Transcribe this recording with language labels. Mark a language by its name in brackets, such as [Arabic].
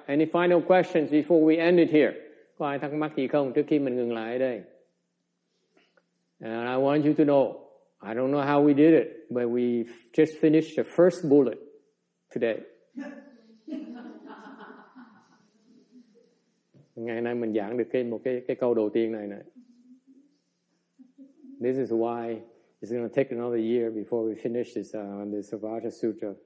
[English] Any final questions before we end it here? [Vietnamese] Có ai thắc mắc gì không trước khi mình ngừng lại ở đây? [English] And I want you to know, I don't know how we did it, but we just finished the first bullet today. [Vietnamese] Ngày nay mình giảng được cái câu đầu tiên này. [English] This is why it's going to take another year before we finish this Vajra Sutra.